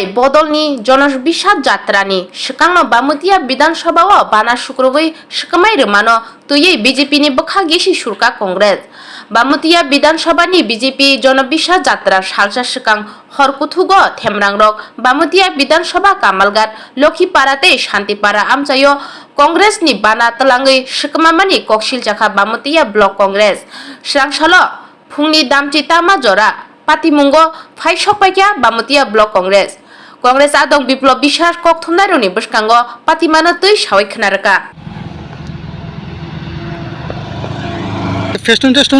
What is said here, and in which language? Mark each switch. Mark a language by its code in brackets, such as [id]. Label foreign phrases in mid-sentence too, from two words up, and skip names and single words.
[brx] বদলনি জনবিশ্বাস যাত্রানি সিকাংনো বামুতিয়া বিধানসভাও বানা শুক্রবৈ সিকামাই রমানো তুয়ে বিজেপিনি বখা গেসি সুরকা কংগ্রেস বামুতিয়া বিধানসভানি বিজেপি জনবিশ্বাস যাত্রা সালসা সিকাং হরকুথুগো থেমরাংরক বামুতিয়া বিধানসভা কামালগাট লক্ষীপাড়াতে শান্তিপাড়া আমচাयो কংগ্রেসনি বানা তলাঙ্গৈ সিকমামানি ককশিল জাখা বামুতিয়া ব্লক কংগ্রেস স্রাংশালো ফুংনি দামচি তামা জরা পাতিমুঙ্গ ফাইসকপাইকা বামুতিয়া ব্লক কংগ্রেস কংগ্রেস আদং বিপ্লব বিশ্বাস কক্থমনাইরনি বসকাঙ্গ পাতিমানাতৈ সাওয়াই খনারকা ফেস্টুন টেস্টুন